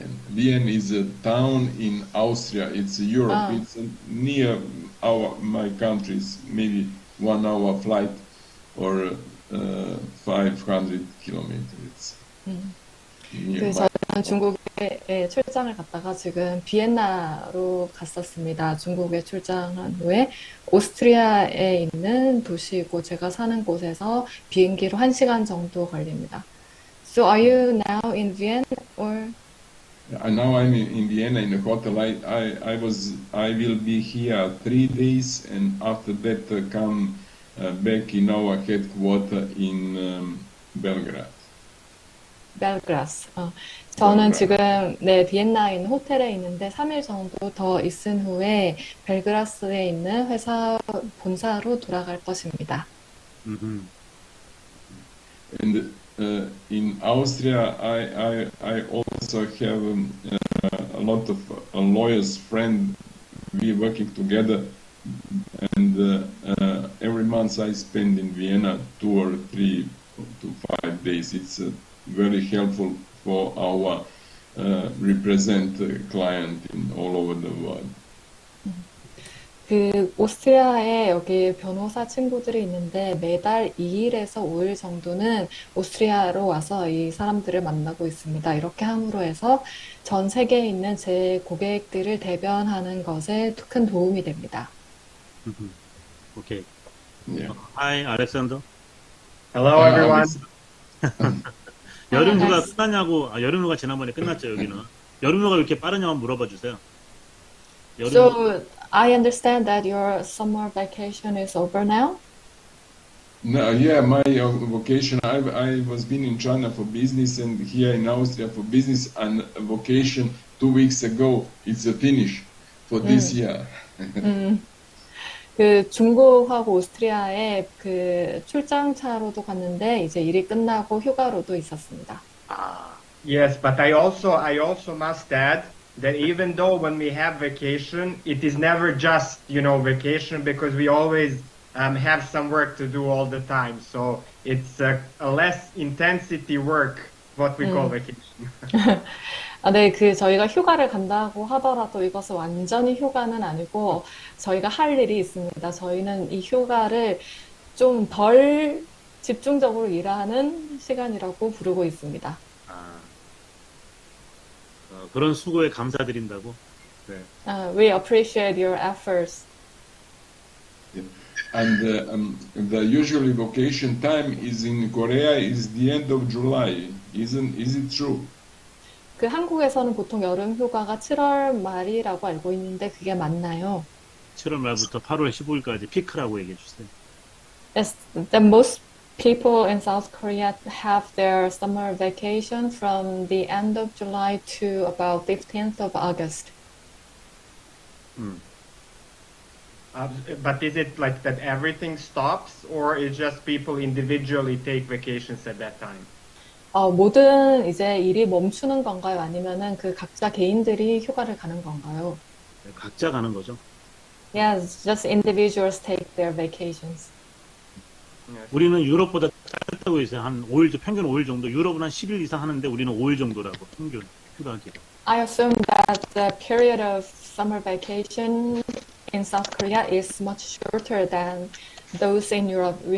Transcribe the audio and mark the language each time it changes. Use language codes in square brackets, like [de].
[en] Vienna is a town in Austria. It's Europe. It's near my countries, maybe 1 hour flight or 500 kilometers. It's nearby. [ko] 저는 중국에 출장을 갔다가 지금 비엔나로 갔었습니다. 중국에 출장한 후에 오스트리아에 있는 도시고 제가 사는 곳에서 비행기로 1시간 정도 걸립니다. [en] So are you now in Vienna or? Now I'm in Vienna in a hotel. I will be here 3 days, and after that come back in our headquarters in Belgrade. [ko] 벨그라스. 저는 지금 비엔나에 있는 호텔에 있는데 3일 정도 더 있은 후에 벨그라스에 있는 회사 본사로 돌아갈 것입니다. [en] And in Austria, I also have a lot of lawyers friends. We working together, and every month I spend in Vienna 2 or 3 to 5 days. It's very helpful for our represent client in all over the world. [ko] 그 오스트리아에 여기 변호사 친구들이 있는데 매달 2일에서 5일 정도는 오스트리아로 와서 이 사람들을 만나고 있습니다. 이렇게 함으로 해서 전 세계에 있는 제 고객들을 대변하는 것에 큰 도움이 됩니다. [en] 오케이. Yeah. Hi, 알렉산더. Hello, everyone. [ko] 여름 휴가 [en] Alex. [ko] 끝났냐고. 여름 휴가 지난번에 끝났죠, 여기는. 여름 휴가 왜 이렇게 빠르냐 한번 물어봐 주세요. 여름 휴가. [en] So I understand that your summer vacation is over now. No, yeah, my vocation. I was been in China for business, and here in Austria for business, and vocation 2 weeks ago. It's a finish for this year. [ko] 그 중국하고 오스트리아에 그 출장차로도 갔는데 이제 일이 끝나고 휴가로도 있었습니다. [en] Yes, but I also must add that even though when we have vacation, it is never just, vacation because we always have some work to do all the time. So it's a less intensity work, what we call vacation. [ko] 네, 저희가 휴가를 간다고 하더라도 이것은 완전히 휴가는 아니고 저희가 할 일이 있습니다. 저희는 이 휴가를 좀 덜 집중적으로 일하는 시간이라고 부르고 있습니다. 아, 그런 수고에 감사드린다고. 네. [en] We appreciate your efforts. And the usually vacation time is in Korea is the end of July. Is it true? [ko] 한국에서는 보통 여름 휴가가 7월 말이라고 알고 있는데 그게 맞나요? 7월 말부터 8월 15일까지 피크라고 얘기해 주세요. [en] Yes, the most people in South Korea have their summer vacation from the end of July to about 15th of August. But is it like that everything stops, or is just people individually take vacations at that time? [ko] 모든 이제 일이 멈추는 건가요? 아니면은 각자 개인들이 휴가를 가는 건가요? 네, 각자 가는 거죠. [en] Yes, just individuals take their vacations. [ko] 우리는 유럽보다 짧다고 있어요. 한 5일, 평균 5일 정도. 유럽은 한 10일 이상 하는데 우리는 5일 정도라고, 평균 휴가 기간. [en] I assume that the period of summer vacation in South Korea is much shorter than those in Europe.